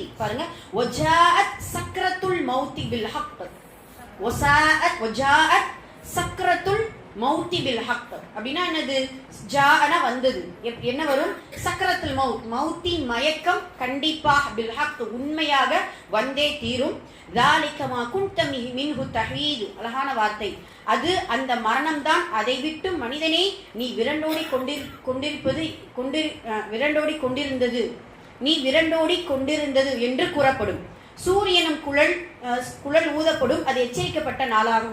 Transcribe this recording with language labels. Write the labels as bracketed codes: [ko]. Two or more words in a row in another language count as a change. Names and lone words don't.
[ta] பாருங்க, [ar] وجاءت سكرة الموت بالحق, وجاءت سكرة الموت بالحق [ta] அப்படின்னா என்னது? ஜாஅன வந்தது, என்ன வரும்? [ar] سكرة الموت, [ta] மௌத்தின் மயக்கம் கண்டிப்பாக [ar] بالحق [ta] உண்மையாக வந்தே தீரும். [ar] ذَلِكَ مَا كُنْتَ مِنْهُ تَحِيدُ. [ta] அழகான வார்த்தை. அது அந்த மரணம் தான். அதை விட்டு மனிதனே நீ விரண்டோடி கொண்டிருந்தது என்று கூறப்படும். சூரியனும் குழல் ஊதப்படும், அது எச்சரிக்கப்பட்ட நாளாகும்.